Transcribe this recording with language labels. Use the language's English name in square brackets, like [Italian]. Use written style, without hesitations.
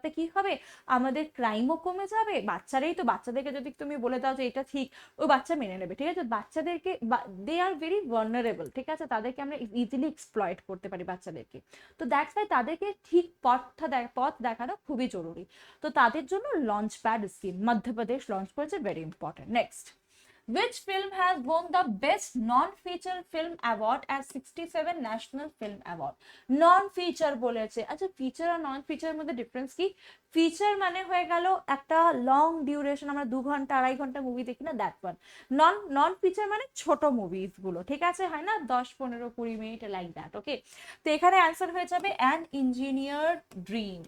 [Bangla] তাতে কি হবে, আমাদের ক্রাইমও কমে যাবে। বাচ্চারাই তো, বাচ্চাদেরকে যদি তুমি বলে দাও যে এটা ঠিক, ওই বাচ্চা মেনে নেবে, ঠিক আছে। বাচ্চাদেরকে, [English] they are very vulnerable, [Bangla] ঠিক আছে, তাদেরকে আমরা ইজিলি এক্সপ্লয়েট করতে পারি বাচ্চাদেরকে। তো [English] that's why [Bangla] তাদেরকে ঠিক পথ দেখানো খুবই জরুরি। তো তাদের জন্য launch pad scheme Madhya Pradesh launch করেছে, very important. [English] Next, which film has won the best non-feature film award at 67 national film award? [Bangla] Non feature বলেছে। আচ্ছা, ফিচার আর নন ফিচারের মধ্যে ডিফারেন্স কি? ফিচার মানে হয়ে গেল একটা লং ডিউরেশন, আমরা 2 ঘন্টা 2.5 ঘন্টা মুভি দেখি না, [English] That one. [Bangla] নন ফিচার মানে ছোট মুভিজ গুলো, ঠিক আছে, হয় না 10 15 20 মিনিট, [English] Like that. [Bangla] ওকে, তো এখানে অ্যান্সার হয়ে যাবে অ্যান ইঞ্জিনিয়ার ড্রিম।